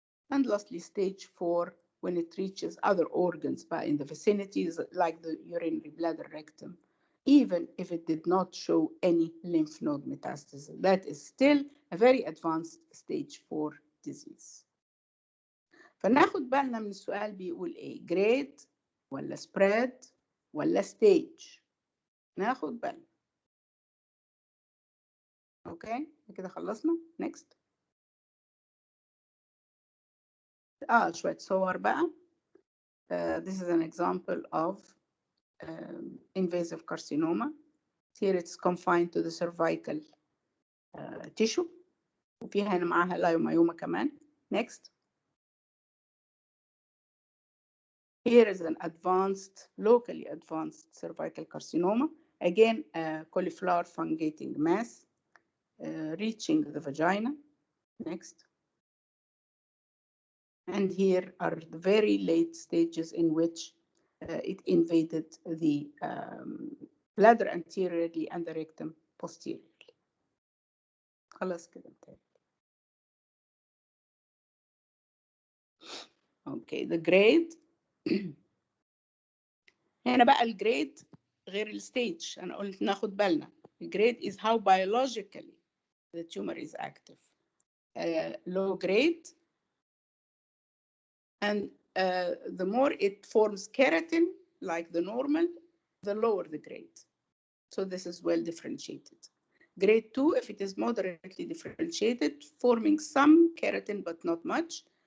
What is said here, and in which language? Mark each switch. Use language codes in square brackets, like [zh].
[en] And lastly, stage 4, when it reaches other organs in the vicinities like the urinary bladder, rectum, even if it did not show any lymph node metastasis. That is still a very advanced stage 4 disease. [ar] فناخد بالنا من السؤال بيقول ايه؟ grade ولا spread ولا stage؟ ناخد بالنا. اوكي كده خلصنا. [en] next. [ar] شوية صور بقى. [en] This is an example of invasive carcinoma. Here it's confined to the cervical tissue. [ar] وفيها هنا معاها لايومايوما كمان. [en] Next. Here is an advanced, locally advanced cervical carcinoma. Again, a cauliflower fungating mass reaching the vagina. Next. And here are the very late stages in which it invaded the bladder anteriorly and the rectum posteriorly. [ar] خلاص كده انتهت. [en] Okay, the grade. [ar] هنا بقى الجريد غير الستيج. أنا قلت ناخد بالنا. [en] الجريد is how biologically the tumor is active. Low grade, and the more it forms keratin, like the normal, the lower the grade. So this is well differentiated. Grade 2, if it is moderately differentiated, forming some keratin but not much.